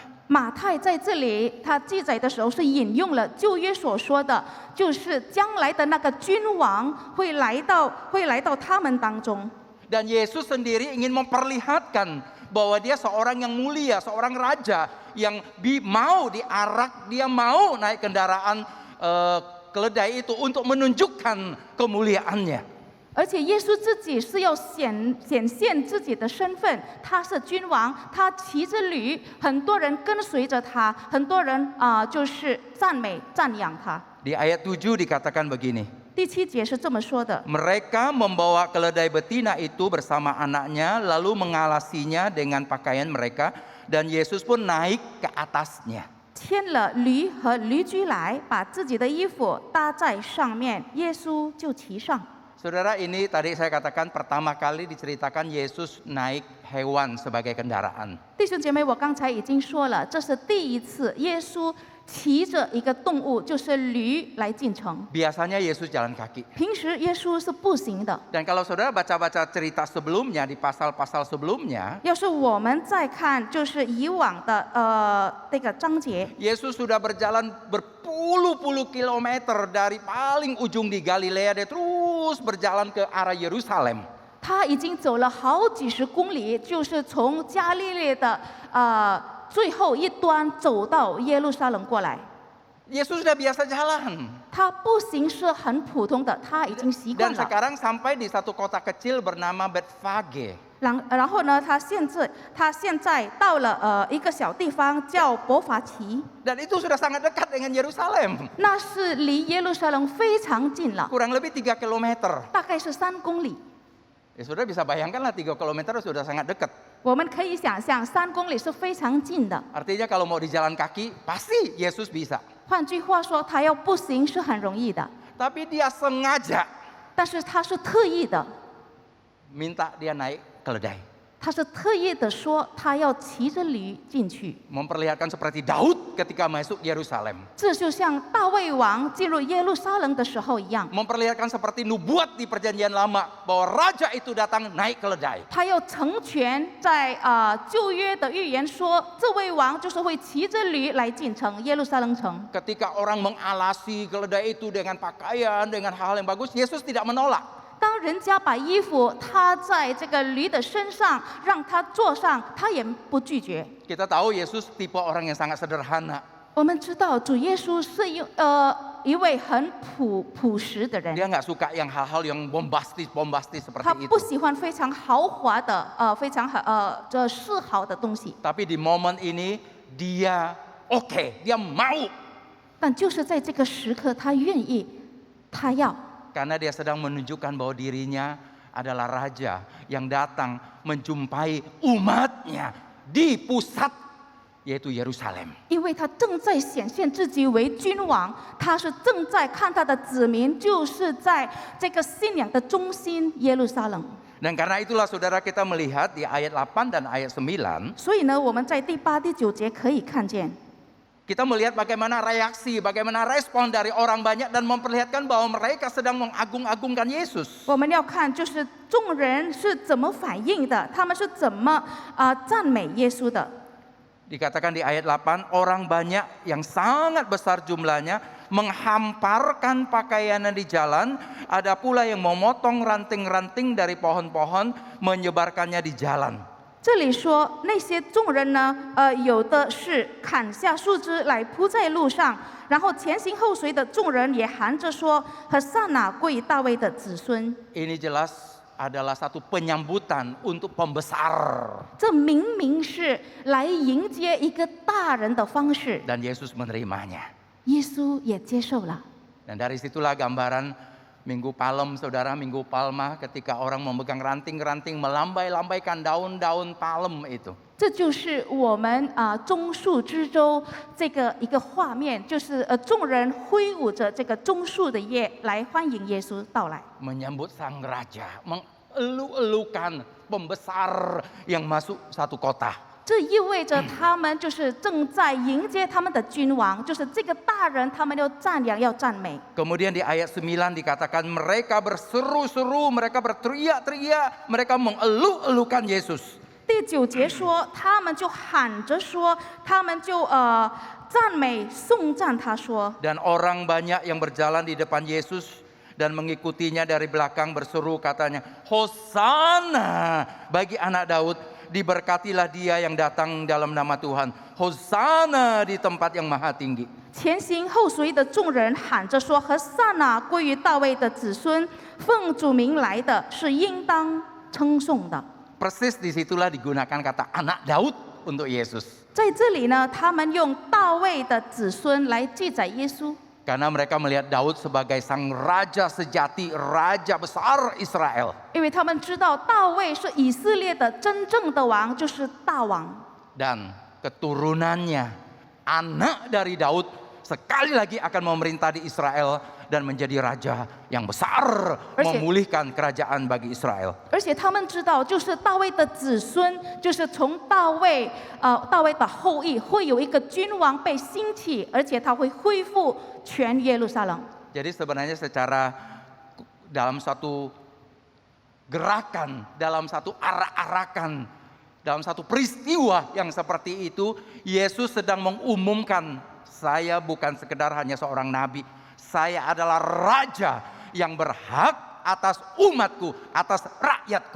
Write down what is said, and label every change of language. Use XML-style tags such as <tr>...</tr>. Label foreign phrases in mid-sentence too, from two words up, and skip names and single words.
<zh>马太在这里他记载的时候是引用了旧约所说的，就是将来的那个君王会来到他们当中。</zh> <id>Dan Yesus sendiri ingin memperlihatkan bahwa dia seorang yang mulia, seorang raja yang mau diarak, dia mau naik kendaraan keledai itu untuk menunjukkan kemuliaannya.</id> <zh>而且耶稣自己是要显现自己的身份，他是君王，他骑着驴，很多人跟随着他，很多人就是赞美赞扬他。</zh> <id>Di ayat 7 dikatakan begini.</id> <zh>第7节是这么说的：</zh> <id>Mereka membawa keledai betina itu bersama anaknya, lalu mengalasinya dengan pakaian mereka, dan Yesus pun naik ke atasnya.</id> <zh>牵了驴和驴驹来，把自己的衣服搭在上面，耶稣就骑上。</zh> <id>Saudara, ini tadi saya katakan pertama kali diceritakan Yesus naik hewan sebagai kendaraan.</id> <zh>弟兄姐妹，我刚才已经说了，这是第一次耶稣骑着一个动物，就是驴来进城。</zh> <id>Biasanya Yesus jalan kaki.</id> <zh>平时耶稣是步行的。</zh> <id>Dan kalau saudara baca-baca cerita sebelumnya di pasal-pasal sebelumnya,</id> <zh>要是我们再看，就是以往的这个章节，</zh> <id>Yesus sudah berjalan berpuluh-puluh kilometer dari paling ujung di Galilea, dia terus berjalan ke arah Yerusalem.</id> <zh>他已经走了好几十公里，就是从加利利的最后一端走到耶路撒冷过来。</zh> <id>Yesus sudah biasa jalan.</id> <zh>他步行是很普通的，他已经习惯</zh> <id>Dan</id> <zh>了。</zh> <id>sekarang sampai di satu kota kecil bernama Betfage.</id> <zh>然后呢，他现在到了一个小地方叫伯法奇，</zh> <id>Dan itu sudah sangat dekat dengan Yerusalem.</id> <zh>那是离耶路撒冷非常近了，</zh> <id>Kurang lebih 3 kilometer.</id> <zh>大概是3公里。</zh> <id>Ya sudah bisa bayangkanlah 3 kilometer sudah sangat dekat.</id> <zh>我们可以想象，3公里是非常近的。</zh> <id>Artinya kalau mau di jalan kaki, pasti Yesus bisa.</id> <zh>换句话说，他要步行是很容易的，</zh> <id>Tapi dia sengaja</id> <zh>但是他是特意的，</zh> <id>minta dia naik keledai.</id> <zh>他是特意的说他要骑着驴进去。</zh> <id>Memperlihatkan seperti Daud ketika masuk Yerusalem.</id> <zh>这就像大卫王进入耶路撒冷的时候一样，</zh> <id>Memperlihatkan seperti nubuat di perjanjian lama bahwa raja itu datang naik keledai.</id> <zh>他要成全在旧约的预言说，这位王就是会骑着驴来进城耶路撒冷城。</zh> <id>Ketika orang mengalasi keledai itu dengan pakaian, dengan hal yang bagus, Yesus tidak menolak.</id> <zh>当人家把衣服踏在这个驴的身上，让他坐上，他也不拒绝。</zh> <id>Kita tahu Yesus tipe orang yang sangat sederhana.</id> <zh>我们知道主耶稣是一位很朴实的人，</zh> <id>Dia nggak suka yang hal-hal yang bombastis</id> <zh>他</zh> <id>seperti</id> <zh>不</zh> <id>itu.</id> <zh>喜欢非常豪华的非常这世豪的东西。</zh> <id>Tapi di momen ini dia oke, dia mau.</id> <zh>但就是在这个时刻，他愿意，他要。</zh> <id>Karena dia sedang menunjukkan bahwa dirinya adalah raja yang datang menjumpai umatnya di pusat, yaitu Yerusalem.</id> <zh>因为他正在显现自己为君王，他是正在看他的子民，就是在这个信仰的中心耶路撒冷。</zh> <id>Dan karena itulah saudara kita melihat di ayat 8 dan ayat 9,</id> <zh>所以呢，我们在第8、第9节可以看见，</zh> <id>kita melihat bagaimana reaksi, bagaimana respon dari orang banyak dan memperlihatkan bahwa mereka sedang mengagung-agungkan Yesus.</id> <zh>我们要看就是众人是怎么反应的，他们是怎么赞美耶稣的。</zh> <id>Dikatakan di ayat 8, orang banyak yang sangat besar jumlahnya menghamparkan pakaiannya di jalan. Ada pula yang memotong ranting-ranting dari pohon-pohon menyebarkannya di jalan.</id> <zh>这里说那些众人呢，有的是砍下树枝来铺在路上，然后前行后随的众人也喊着说：“和撒那归于大卫的子孙。”</zh> <id>Ini jelas adalah satu penyambutan untuk pembesar.</id> <zh>这明明是来迎接一个大人的方式，</zh> <id>Dan Yesus menerimanya.</id> <zh>耶稣也接受了。</zh> <id>Dan dari situlah gambaran Minggu Palem, saudara, Minggu Palma, ketika orang memegang ranting-ranting melambai-lambaikan daun-daun palem itu.</id> <zh>这就是我们棕树之州这个一个画面，就是众人挥舞着这个棕树的叶来欢迎耶稣到来。</zh> <id>Menyambut sang raja, mengelu-elukan pembesar yang masuk satu kota.</id> <zh>这意味着他们就是正在迎接他们的君王，就是这个大人，他们要赞扬，要赞美。</zh> <id>Kemudian di ayat 9 dikatakan mereka berseru-seru, mereka berteriak-teriak, mereka mengelu-elukan Yesus.</id> <zh>第9节说，他们就喊着说，他们就赞美颂赞他说。</zh> <id>Dan orang banyak yang berjalan di depan Yesus dan mengikutinya dari belakang berseru katanya, Hosana bagi anak Daud. Diberkatilah dia yang datang dalam nama Tuhan. Hosana di tempat yang maha tinggi.</id> <zh>前行后随的众人喊着说：“和撒那归于大卫的子孙，奉主名来的是应当称颂的。”</zh> <id>Persis disitulah digunakan kata anak Daud untuk Yesus.</id> <zh>在这里呢，他们用大卫的子孙来记载耶稣。</zh> <id>Karena mereka melihat Daud sebagai sang raja sejati, raja besar Israel.</id> <zh>因为他们知道大卫是以色列的真正的王，就是大王。</zh> <id>Dan keturunannya, anak dari Daud, sekali lagi akan memerintah di Israel, dan menjadi raja yang besar, memulihkan kerajaan bagi Israel.</id> <zh>而且他们知道，就是大卫的子孙，就是从大卫的后裔，会有一个君王被兴起，而且他会恢复全耶路撒冷。</zh> <id>Jadi sebenarnya secara dalam satu gerakan, dalam satu arak-arakan, dalam satu peristiwa yang seperti itu, Yesus sedang mengumumkan, saya bukan sekedar hanya seorang nabi, saya adalah raja yang berhak atas umatku, atas rakyatku.</id>